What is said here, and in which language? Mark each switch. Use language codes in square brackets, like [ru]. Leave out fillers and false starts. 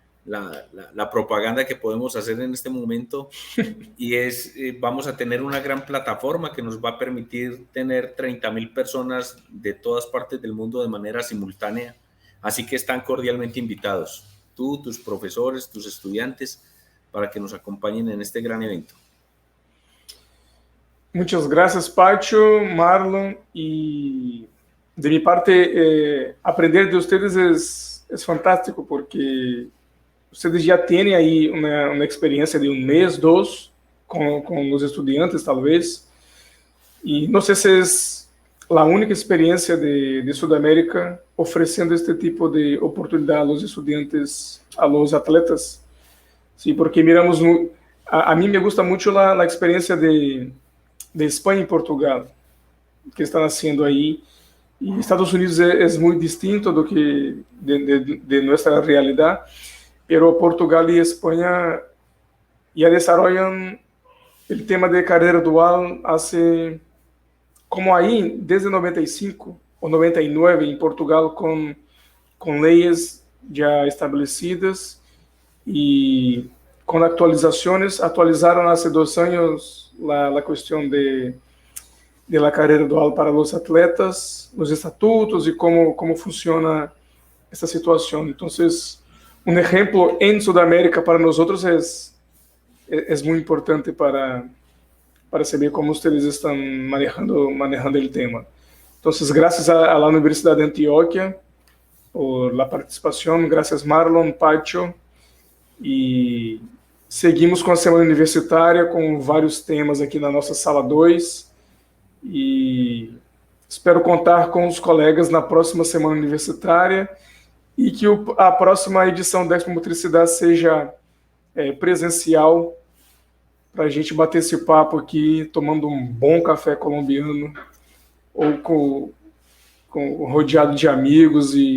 [es] la propaganda que podemos hacer en este momento, y vamos a tener una gran plataforma que nos va a permitir tener 30.000 personas de todas partes del mundo de manera simultánea, así que están cordialmente invitados, tú, tus profesores, tus estudiantes, para que nos acompañen en este gran evento. Muchas gracias, Pacho, Marlon, y de mi parte, aprender de ustedes es fantástico, porque ustedes [pt] já têm aí uma experiência de um mês, dois, com os estudantes, talvez. E não sei se é a única experiência de Sudamérica oferecendo este tipo de oportunidade aos estudantes, aos atletas. Sim, [es] porque miramos, [pt] a mim [es] me gusta [pt] muito a experiência de Espanha e Portugal, que estão [es] haciendo [pt] aí. E Estados Unidos é muito distinto do que de nossa realidade. [es] Pero Portugal y España ya desarrollan el tema de carrera dual hace, como ahí, desde 95 o 99 en Portugal, con leyes ya establecidas y con actualizaciones. Actualizaron hace 2 años la cuestión de la carrera dual para los atletas, los estatutos y cómo funciona esta situación. Entonces, un ejemplo en Sudamérica para nosotros es muy importante para saber cómo ustedes están manejando el tema. Entonces, gracias a la Universidad de Antioquia por la participación. Gracias, Marlon, Pacho. Y seguimos con la semana universitaria con varios temas aquí [pt] na nossa sala 2. E espero contar com os colegas na próxima semana universitária. E que a próxima edição da Expo Motricidade seja presencial, para a gente bater esse papo aqui, tomando um bom café colombiano, ou rodeado de amigos.